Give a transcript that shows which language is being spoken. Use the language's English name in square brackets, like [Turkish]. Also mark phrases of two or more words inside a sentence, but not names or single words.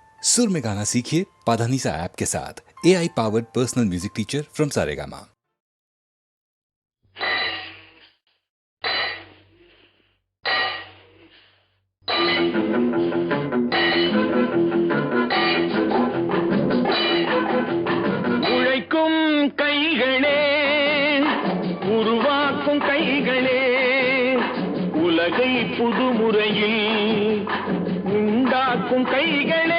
[Hindi] सुर में गाना सीखिए पाधानीसा ऐप के साथ। [English] AI powered personal music teacher from [Hindi] सारेगामा। [Tamil] உழைக்கும் கைகளே, உருவாக்கும் கைகளே, உலகை புதுமுறையில் உண்டாக்கும் கைகளே.